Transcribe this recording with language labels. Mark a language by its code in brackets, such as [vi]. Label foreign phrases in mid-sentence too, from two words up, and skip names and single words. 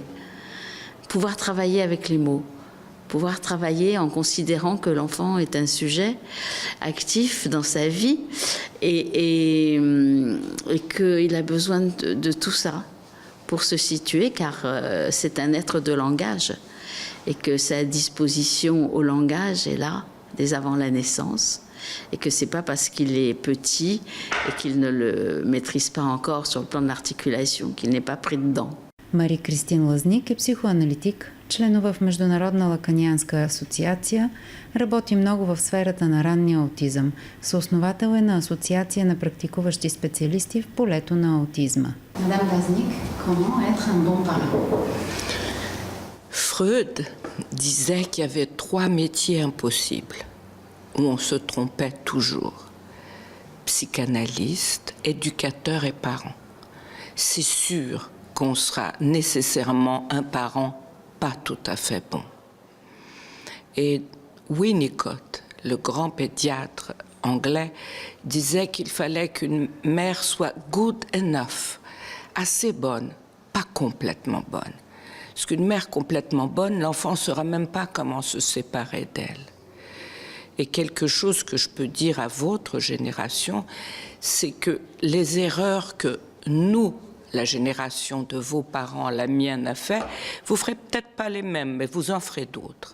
[fr] Pouvoir travailler avec les mots. Pouvoir travailler en considérant que l'enfant est un sujet actif dans sa vie et qu'il a besoin de tout ça pour se situer, car c'est un être de langage et que sa disposition au langage est là dès avant la naissance et que c'est pas parce qu'il est petit et qu'il ne le maîtrise pas encore sur le plan de l'articulation qu'il n'est pas pris dedans. [bg] Мари-Кристин Лазник е психоаналитик, членува в Международна лаканианска асоциация, работи много в сферата на ранния аутизъм. Съосновател е на Асоциация на практикуващи специалисти в полето на аутизма. Мадам Лазник, [fr] comment être un bon parent? Freud disait qu'il y avait 3 métiers impossibles, où on se trompait toujours. Psychanalyste, éducateur et parent. C'est sûr qu'on sera nécessairement un parent pas tout à fait bon. Et Winnicott, le grand pédiatre anglais, disait qu'il fallait qu'une mère soit [en] good enough, [fr] assez bonne, pas complètement bonne. Parce qu'une mère complètement bonne, l'enfant ne saura même pas comment se séparer d'elle. Et quelque chose que je peux dire à votre génération, c'est que les erreurs que nous, la génération de vos parents, la mienne a fait, vous ferez peut-être pas les mêmes, mais vous en ferez d'autres.